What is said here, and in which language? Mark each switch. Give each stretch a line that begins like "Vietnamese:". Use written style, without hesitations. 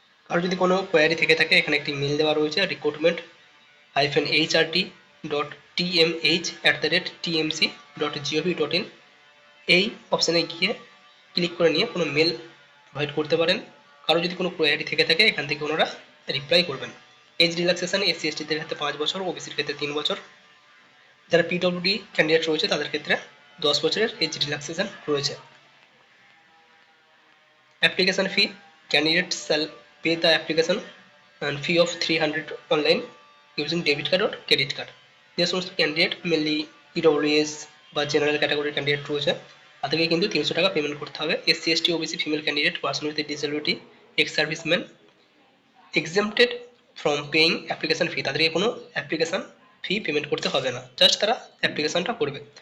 Bangla: আর যদি কোনো কোয়ারি থেকে থাকে এখানে একটি মেল দেওয়া রয়েছে, recruitment-hrt.tmh@tmc.gov.in, এই অপশানে গিয়ে ক্লিক করে নিয়ে কোনো মেল প্রোভাইড করতে পারেন। কারো যদি কোনো কোয়ারি থেকে থাকে এখান থেকে ওনারা রিপ্লাই করবেন। এজ রিল্যাক্সেশন এসসি এসটিদের ক্ষেত্রে 5 বছর, ওবিসির ক্ষেত্রে 3 বছর, যারা পিডব্লিউডি ক্যান্ডিডেট রয়েছে তাদের ক্ষেত্রে 10 বছরের এজ রিল্যাক্সেশন রয়েছে।
English: Application fee, candidate shall pay the application and fee of 300 online using debit card or credit card.
Bangla: যে সমস্ত ক্যান্ডিডেট মেনলি ইডব্লিউএস বা জেনারেল ক্যাটাগরির ক্যান্ডিডেট রয়েছে তাদেরকে কিন্তু 300 টাকা পেমেন্ট করতে হবে।
English: SC ST OBC female candidate, person with disability, ex serviceman exempted from paying application fee,
Bangla: তাদেরকে কোনো অ্যাপ্লিকেশন ফি পেমেন্ট করতে হবে না, জাস্ট তারা অ্যাপ্লিকেশনটা করবে।